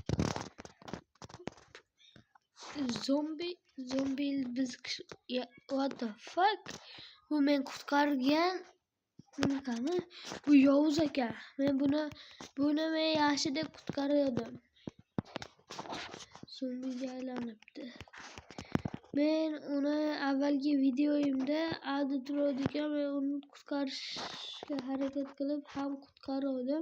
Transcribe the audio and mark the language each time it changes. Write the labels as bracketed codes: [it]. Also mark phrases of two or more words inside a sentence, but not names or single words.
[uz] Zombie biz [en] what the fuck? [uz] Bu men qutqargan bunaqami? Bu yovuz ekan. Men buni men yaxshi deb qutqardim. Zombiga aylanibdi. Men uni avvalgi videoyimda adda turadigan, men uni qutqarishga harakat qilib ham qutqardim.